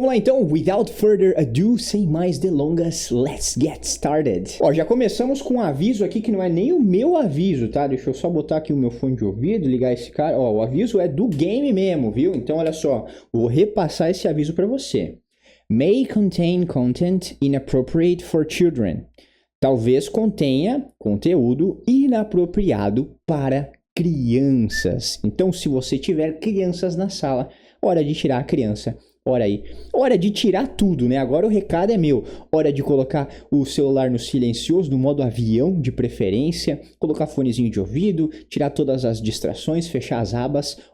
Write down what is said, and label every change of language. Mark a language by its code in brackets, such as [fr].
[pt] Vamos lá então, [en] without further ado, [pt] sem mais delongas, [en] let's get started. [pt] Ó, já começamos com um aviso aqui que não é nem o meu aviso, tá? Deixa eu só botar aqui o meu fone de ouvido, ligar esse cara. Ó, o aviso é do game mesmo, viu? Então olha só, vou repassar esse aviso para você. [en] May contain content inappropriate for children. [pt] Talvez contenha conteúdo inapropriado para crianças. Então, se você tiver crianças na sala, hora de tirar a criança. Hora de tirar tudo, né? Agora o recado é meu. Hora de colocar o celular no silencioso, no modo avião de preferência, colocar fonezinho de ouvido, tirar todas as distrações, fechar as abas.